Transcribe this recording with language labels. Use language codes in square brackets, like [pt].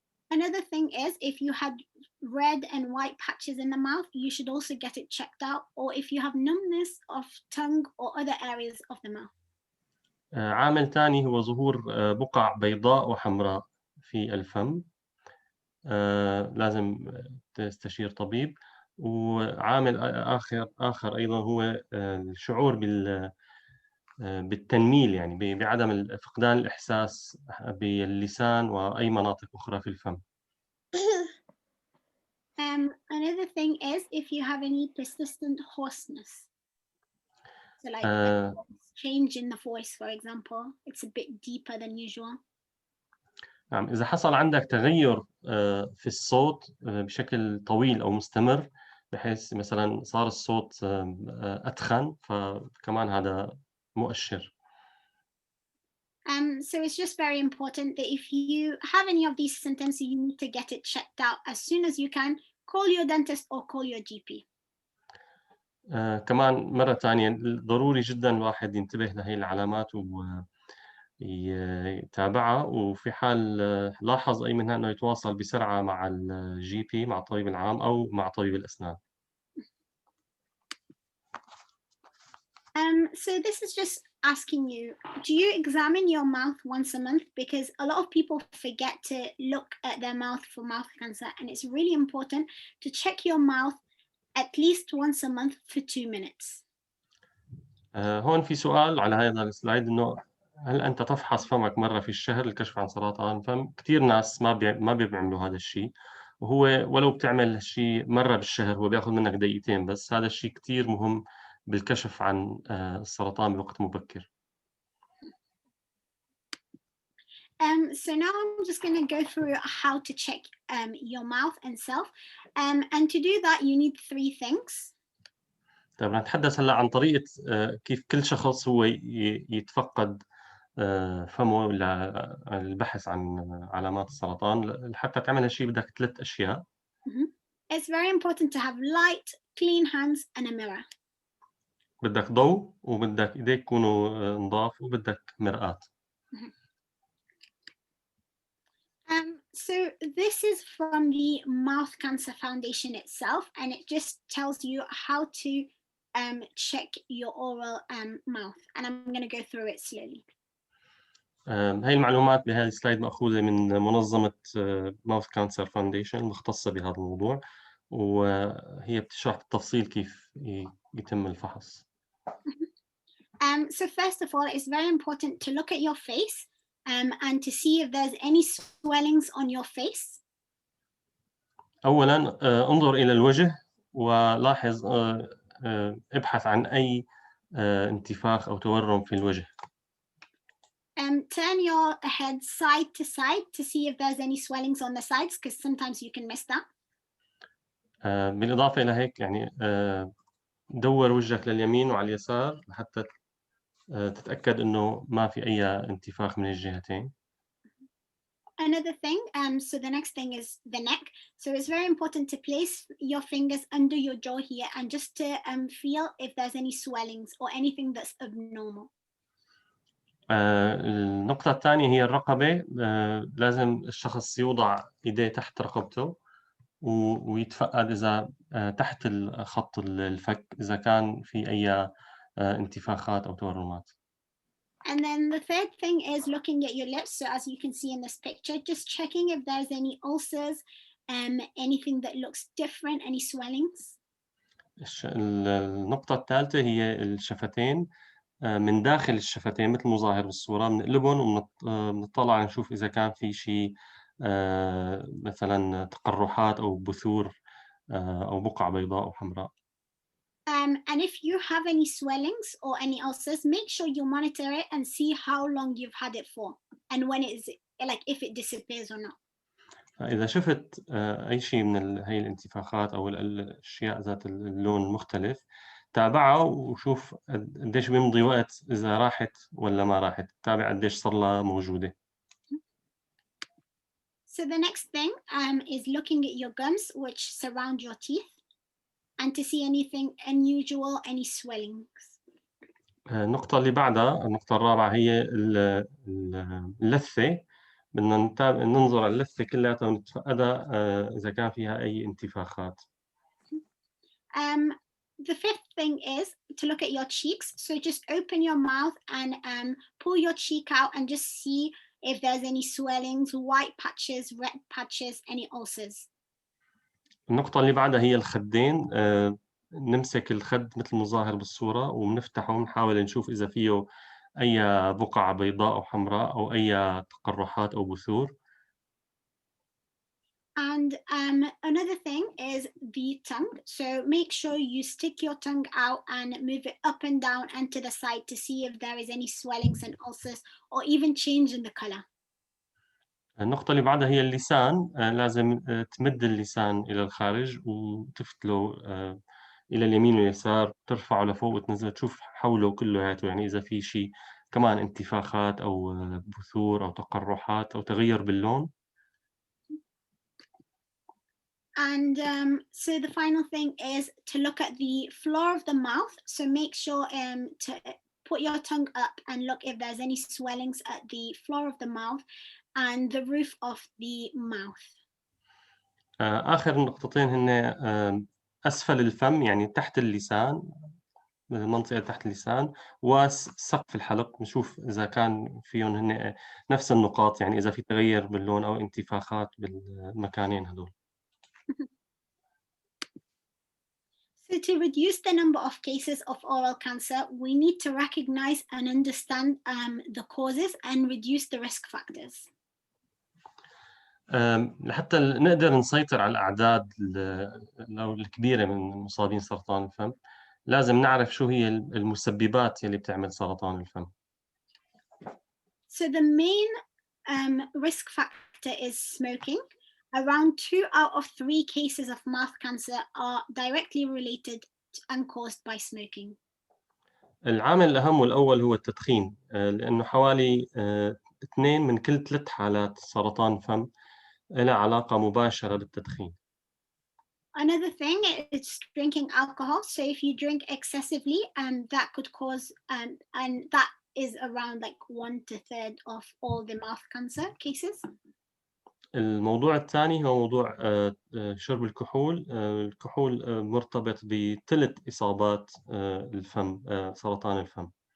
[en] Another thing is if you had red and white patches in the mouth, you should also get it checked out, or if you have numbness of tongue or other areas of the mouth. [ar] عامل ثاني هو ظهور بقع بيضاء وحمراء في الفم، لازم تستشير طبيب. وعامل آخر أيضا هو الشعور بالتنميل، يعني بعدم فقدان الإحساس باللسان وأي مناطق أخرى في الفم. [en] Another thing is if you have any persistent hoarseness. So like change in the voice, for example, it's a bit deeper than usual. [ar] نعم، إذا حصل عندك تغير في الصوت بشكل طويل أو مستمر، بحيث مثلا صار الصوت أتخن، فكمان هذا مؤشر. [en] So it's just very important that if you have any of these symptoms, you need to get it checked out as soon as you can. Call your dentist or call your GP. [ar] كمان مرة ثانية ضروري جدا الواحد ينتبه لهي العلامات ويتابعها، وفي حال لاحظ أي منها إنه يتواصل بسرعة مع الجي بي، مع الطبيب العام، أو مع طبيب الأسنان. [en] So this is just asking you, do you examine your mouth once a month? Because a lot of people forget to look at their mouth for mouth cancer, and it's really important to check your mouth at least once a month for 2 minutes. [ar] هون في سؤال على هذا السلايد، إنه هل أنت تفحص فمك مرة في الشهر للكشف عن سرطان الفم؟ كتير ناس ما بيعملوا هذا الشيء، وهو ولو بتعمل هالشيء مرة بالشهر هو بياخذ منك دقيقتين بس. هذا الشيء كتير مهم بالكشف عن السرطان بوقت مبكر. [en] So now I'm just going to go through how to check your mouth and self. And to do that, you need 3 things. [ar] طيب نتحدث هلا عن طريقة كيف كل شخص هو يتفقد فمه للبحث عن علامات السرطان. حتى تعمل هالشيء بدك 3 أشياء. [en] It's very important to have light, clean hands and a mirror. [ar] بدك ضوء وبدك ايديك يكونوا نظاف وبدك مرآة. [en] So this is from the Mouth Cancer Foundation itself, and it just tells you how to check your oral mouth, and I'm going to go through it slowly. [ar] هاي المعلومات بهذه السلايد مأخوذة من منظمة Mouth Cancer Foundation المختصة بهذا الموضوع، وهي بتشرح بالتفصيل كيف يتم الفحص. [en] So first of all, it's very important to look at your face and to see if there's any swellings on your face. [ar] أولاً انظر إلى الوجه ولاحظ ابحث عن أي انتفاخ أو تورم في الوجه. [en] Turn your head side to side to see if there's any swellings on the sides, because sometimes you can miss that. [ar] بالإضافة إلى هيك يعني دور وجهك لليمين وعلى اليسار حتى تتأكد إنه ما في أي انتفاخ من الجهتين. [en] Another thing, so the next thing is the neck. So it's very important to place your fingers under your jaw here and just to feel if there's any swellings or anything that's abnormal. [ar] النقطة الثانية هي الرقبة. لازم الشخص يوضع إيديه تحت رقبته ويتفقد إذا تحت خط الفك إذا كان في أي انتفاخات أو تورمات. [en] And then the third thing is looking at your lips. So as you can see in this picture, just checking if there's any ulcers, anything that looks different, any swellings. [ar] النقطة الثالثة هي الشفتين. من داخل الشفتين مثل مظاهر بالصورة بنقلبهم وبنطلع نشوف إذا كان في شيء مثلا تقرحات أو بثور أو بقع بيضاء أو حمراء. [en] And if you have any swellings or any ulcers, make sure you monitor it and see how long you've had it for and when it is, like if it disappears or not. [ar] إذا شفت أي شيء من هاي الانتفاخات أو الأشياء ذات اللون المختلف تابعها وشوف قديش بيمضي وقت إذا راحت ولا ما راحت. تابع قديش صار لها موجودة. [en] So the next thing is looking at your gums which surround your teeth and to see anything unusual, any swellings. [ar] النقطة اللي بعدها النقطة الرابعة هي اللثة. بدنا ننظر على اللثة كلها ونتفقدها إذا كان فيها أي انتفاخات. [en] The fifth thing is to look at your cheeks. So just open your mouth and pull your cheek out and just see if there's any swellings, white patches, red patches, any ulcers. [ar] النقطة اللي بعدها هي الخدين. نمسك الخد مثل مظاهر بالصورة وبنفتحه ونحاول نشوف إذا فيه أي بقع بيضاء أو حمراء أو أي تقرحات أو بثور. [en] And another thing is the tongue. So make sure you stick your tongue out and move it up and down and to the side to see if there is any swellings and ulcers or even change in the color. [ar] النقطة اللي بعدها هي اللسان. لازم تمد اللسان إلى الخارج وتفتله إلى اليمين واليسار، ترفعه لفوق وتنزله تشوف حوله كلياته، يعني إذا في شيء كمان انتفاخات أو بثور أو تقرحات أو تغير باللون. [en] And so the final thing is to look at the floor of the mouth. So make sure to put your tongue up and look if there's any swellings at the floor of the mouth and the roof of the mouth. [ar] آخر نقطتين هن أسفل الفم يعني تحت اللسان، المنطقة تحت اللسان، وسقف الحلق نشوف إذا كان فيهم هن نفس النقاط، يعني إذا في تغير باللون أو انتفاخات بالمكانين هدول. [en] So to reduce the number of cases of oral cancer, we need to recognize and understand the causes and reduce the risk factors. [ar] لحتى نقدر نسيطر على الأعداد الكبيرة من مصابين سرطان الفم، لازم نعرف شو هي المسببات يلي بتعمل سرطان الفم. [en] So the main risk factor is smoking. Around 2 out of 3 cases of mouth cancer are directly related and caused by smoking. [ar] العامل الأهم والأول هو التدخين، لأنه حوالي 2 من كل 3 حالات سرطان الفم لها علاقة مباشرة بالتدخين. [en] Another thing is drinking alcohol. So if you drink excessively, that could cause, and that is around like 1/3 of all the mouth cancer cases. [ar] الموضوع الثاني هو موضوع شرب الكحول. الكحول مرتبط بثلث إصابات الفم، سرطان الفم.